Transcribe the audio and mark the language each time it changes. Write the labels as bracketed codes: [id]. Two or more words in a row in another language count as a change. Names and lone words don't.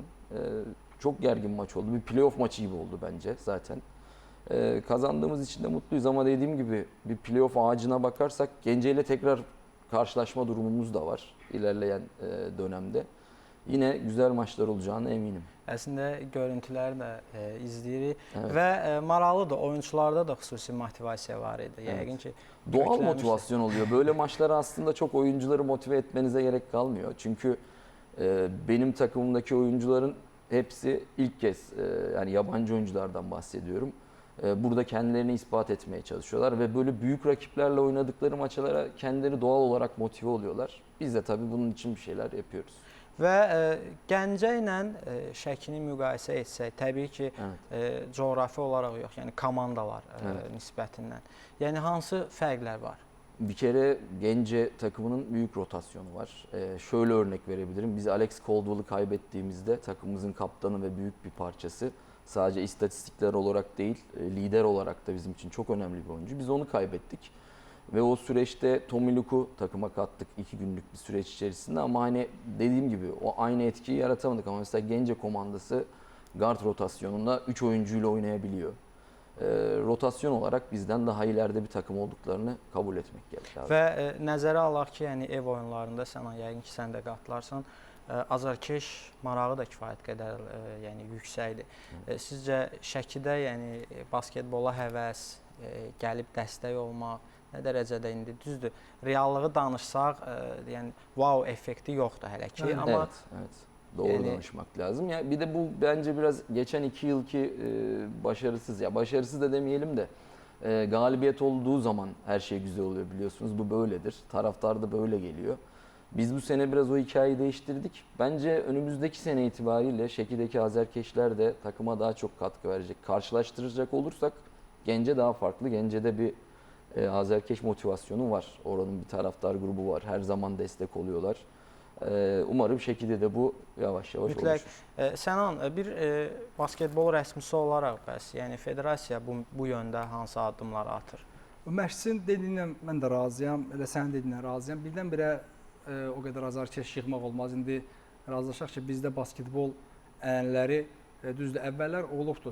[tr] Çok gergin maç oldu. Bir playoff maçı gibi oldu bence zaten. Kazandığımız için de mutluyuz ama dediğim gibi bir playoff ağacına bakarsak Gence ile tekrar karşılaşma durumumuz da var ilerleyen dönemde. Yine güzel maçlar olacağına eminim. [az] Əslində görüntüləri də izləyirik və maraqlıdır, oyuncularda da xüsusi motivasiya var idi. Yəqin ki [tr] doğal motivasyon oluyor. Böyle maçlara aslında çok oyuncuları motive etmenize gerek kalmıyor. Çünkü benim takımımdaki oyuncuların hepsi ilk kez, yani yabancı oyunculardan bahsediyorum. Burada kendilerini ispat etmeye çalışıyorlar ve böyle büyük rakiplerle oynadıkları maçlara kendileri doğal olarak motive oluyorlar. Biz de tabii bunun için bir şeyler yapıyoruz. [az] Və Gəncə ilə Şəkini müqayisə etsək, təbii ki, coğrafi olaraq yox, yəni komandalar nisbətindən. Yəni hansı fərqlər var? [tr] Bir kere Gence takımının büyük rotasyonu var. Şöyle örnek verebilirim. Biz Alex Caldwell'ı kaybettiğimizde takımımızın kaptanı ve büyük bir parçası. Sadece istatistikler olarak değil, lider olarak da bizim için çok önemli bir oyuncu. Biz onu kaybettik. Ve o süreçte Tommy Luke'u takıma kattık 2 günlük bir süreç içerisinde ama hani dediğim gibi o aynı etkiyi yaratamadık ama mesela Gence komandası guard rotasyonunda 3 oyuncuyla oynayabiliyor. rotasyon olarak bizden daha ileride bir takım olduklarını kabul etmek gerekiyor. [az] Və nəzərə alaq ki, yəni ev oyunlarında sən yəqin ki, sən də qatılarsan, azarkeş marağı da kifayət qədər yəni yüksəkdir. Sizcə Şəkidə yəni basketbola həvəs, gəlib dəstək olmaq nə dərəcədə indi düzdür? Reallığı danışsaq, yəni wow effekti yoxdur hələ ki, amma [tr] evet. Doğru danışmak lazım. Ya bir de bu bence biraz geçen 2 yılki başarısız ya başarısız da demeyelim de galibiyet olduğu zaman her şey güzel oluyor biliyorsunuz. Bu böyledir. Taraftar da böyle geliyor. Biz bu sene biraz o hikayeyi değiştirdik. Bence önümüzdeki sene itibariyle Şeki'deki Azerkeşler de takıma daha çok katkı verecek. Karşılaştıracak olursak Gence daha farklı. Gence'de bir Azerkeş motivasyonu var. Oranın bir taraftar grubu var. Her zaman destek oluyorlar. Umarım Şəkidə də bu yavaş-yavaş [az] mütləq. [tr] oluşur. [az] Sənan, bir basketbol rəsmisi olaraq bəs, yəni federasiya bu yöndə hansı addımlar atır? Məşqçinin dediyindən mən də razıyam, elə sənin dediyindən razıyam. Birdən-birə o qədər azarkeş yığmaq olmaz. İndi razılaşaq ki, bizdə basketbol ənənələri düzdür, əvvəllər olubdur.